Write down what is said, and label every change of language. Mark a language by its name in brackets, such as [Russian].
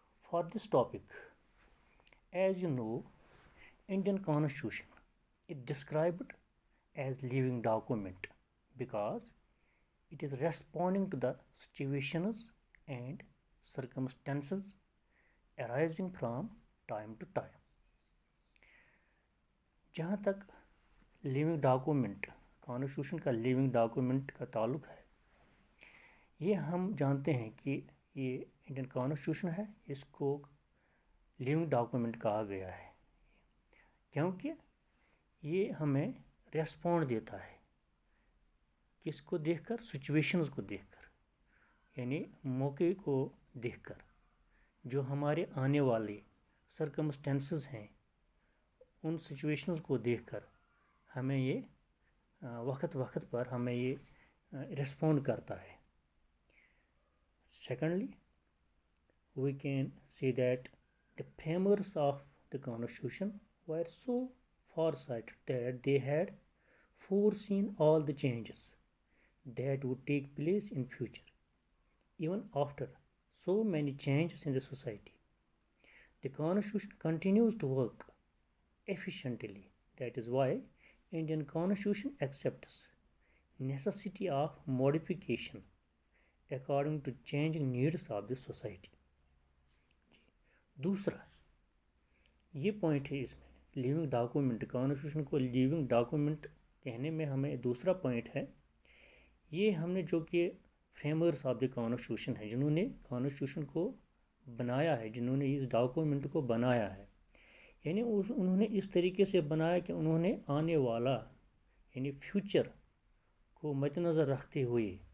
[English] For this topic, as you know, Indian Constitution is described as living document because it is responding to the situations and circumstances arising from time to time. [Hindi] जहाँ तक living document, constitution का living document का ताल्लुक है, ये हम जानते हैं कि ये इंडियन कॉन्स्टिट्यूशन है, इसको लिविंग डॉक्यूमेंट कहा गया है क्योंकि ये हमें रेस्पॉन्ड देता है। किसको देखकर? सिचुएशंस को देखकर, यानी मौके को देखकर, जो हमारे आने वाले सर्कमस्टेंसेस हैं उन सिचुएशंस को देखकर हमें ये वक्त पर हमें ये रिस्पॉन्ड करता है। [English] Secondly, we can say that the framers of the Constitution were so farsighted that they had foreseen all the changes that would take place in future, even after so many changes in the society. The Constitution continues to work efficiently. That is why Indian Constitution accepts necessity of modification according to changing needs of the society. [Hindi] दूसरा ये point है इसमें, living document, constitution को living document कहने में हमें दूसरा point है, ये हमने जो कि फ्रेमर्स ऑफ द कॉन्स्टिट्यूशन है, जिन्होंने कॉन्स्टिट्यूशन को बनाया है, जिन्होंने इस डॉक्यूमेंट को बनाया है, यानी उन्होंने इस तरीके से बनाया कि उन्होंने आने वाला यानी फ्यूचर को मद्देनज़र रखते हुए,